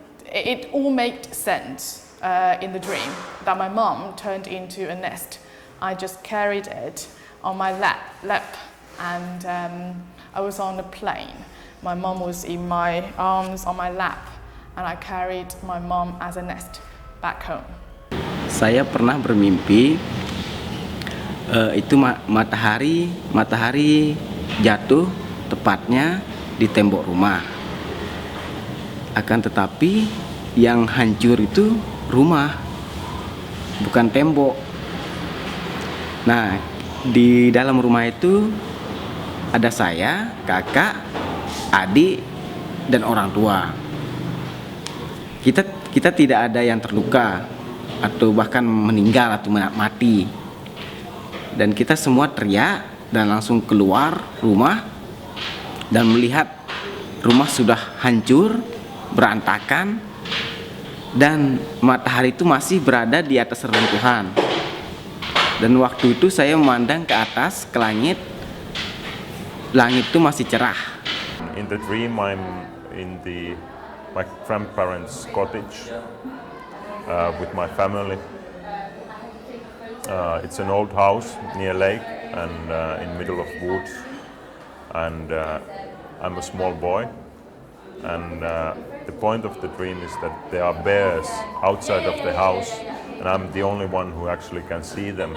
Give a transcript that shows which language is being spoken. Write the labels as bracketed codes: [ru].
[en] It all made sense in the dream that my mom turned into a nest. I just carried it on my lap, and I was on a plane. My mom was in my arms on my lap, and I carried my mom as a nest back home. [id] Saya pernah bermimpi itu matahari jatuh tepatnya di tembok rumah. Akan tetapi yang hancur itu rumah, bukan tembok. Nah, di dalam rumah itu ada saya, kakak, adik, dan orang tua. Kita tidak ada yang terluka atau bahkan meninggal atau mati. Dan kita semua teriak dan langsung keluar rumah dan melihat rumah sudah hancur, berantakan, dan matahari itu masih berada di atas reruntuhan. Dan waktu itu saya memandang ke atas, ke langit itu masih cerah. [en] In the dream I'm in my grandparents' cottage with my family. It's an old house near lake and in middle of woods, and I'm a small boy, and the point of the dream is that there are bears outside of the house, and I'm the only one who actually can see them.